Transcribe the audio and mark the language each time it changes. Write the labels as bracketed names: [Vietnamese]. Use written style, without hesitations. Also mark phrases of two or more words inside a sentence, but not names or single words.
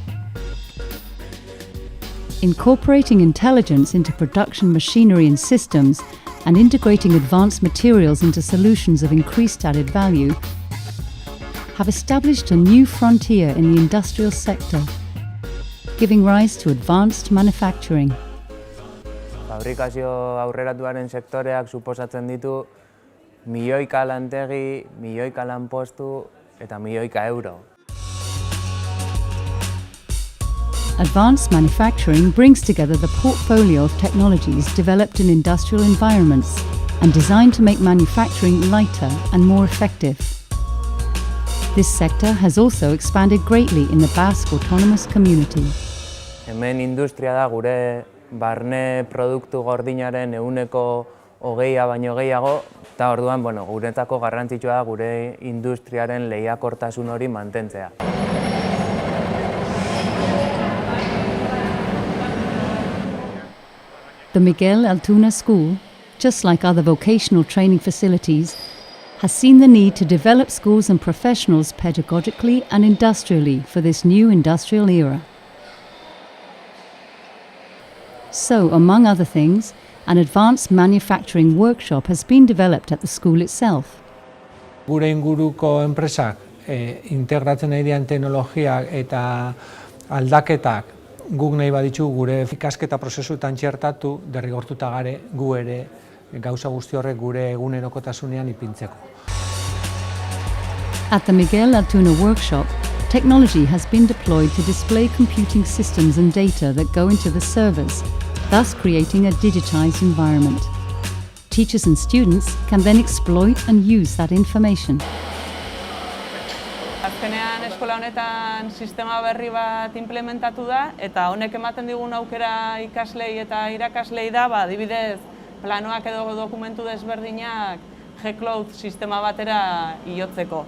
[English] Incorporating intelligence into production machinery and systems and integrating advanced materials into solutions of increased added value have established a new frontier in the industrial sector, giving rise to advanced manufacturing. [Basque] Fabrikazio aurreratuaren sektoreak suposatzen ditu milioika lantegi, milioika lanpostu eta milioika euro. [English] Advanced manufacturing brings together the portfolio of technologies developed in industrial environments and designed to make manufacturing lighter and more effective. This sector has also expanded greatly in the Basque Autonomous Community. [Basque] Hemen industria da gure barne produktu gordinaren 20% baino gehiago, eta orduan, guretzako garrantzitsua da gure industriaren lehiakortasun hori mantentzea. [English] The Miguel Altuna School, just like other vocational training facilities, has seen the need to develop schools and professionals pedagogically and industrially for this new industrial era. So, among other things, an advanced manufacturing workshop has been developed at the school itself. [Basque] Gure inguruko enpresak integratzen nahi dian teknologiak eta aldaketak guk nahi baditu gure ikasketa prozesuetan txertatu, derrigortuta gare gu ere gauza guzti horrek gure egunerokotasunean ipintzeko. [English] At the Miguel Altuna workshop, technology has been deployed to display computing systems and data that go into the servers, thus creating a digitized environment. Teachers and students can then exploit and use that information. [Basque] Azkenean eskola honetan sistema berri bat implementatu da eta honek ematen digun aukera ikaslei eta irakaslei da, adibidez, planoak edo dokumentu desberdinak G-Cloud sistema batera igotzeko.